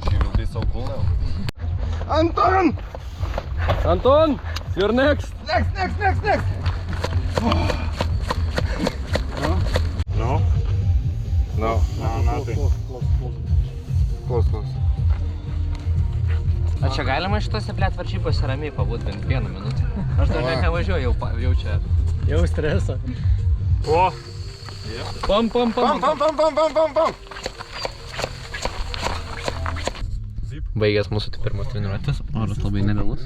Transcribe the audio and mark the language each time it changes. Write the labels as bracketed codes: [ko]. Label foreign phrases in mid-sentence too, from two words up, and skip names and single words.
[en] She will be so cool now. Anton! You're next. No? No. No, nothing. Close. [lt] A čia galima šitose plėt varžybose ramiai pabūt bent vieną minutę? Aš dar net nevažiuoju, jau čia. Jau stresą. O! Pam. Baigęs mūsų pirmas treniruotės, oras labai nerealus.